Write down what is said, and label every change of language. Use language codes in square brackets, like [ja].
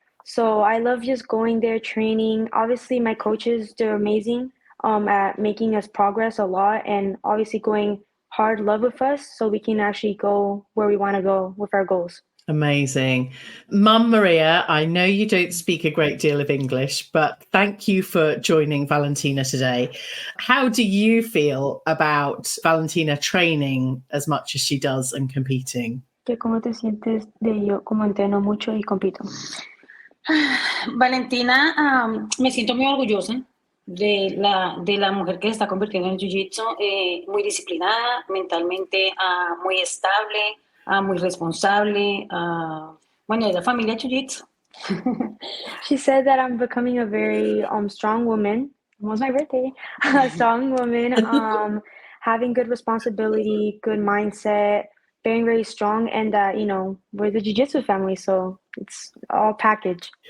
[en] So I love just going there, training. Obviously, my coaches, they're amazing at making us progress a lot and obviously going hard love with us so we can actually go where we want to go with our goals. Amazing. Mum Maria, I know you don't speak a great deal of English, but thank you for joining Valentina today. How do you feel about Valentina training as much as she does and competing? [es] ¿Cómo te sientes de yo como entreno mucho y compito? Valentina, me siento muy orgullosa de la mujer que se está convirtiendo en Jiu-Jitsu, muy disciplinada, mentalmente muy estable, muy responsable, de la familia Jiu-Jitsu. [en] She said that I'm becoming a very strong woman. Almost my birthday. A strong woman, having good responsibility, good mindset, being very strong, and that, we're the Jiu-Jitsu family, so it's all package.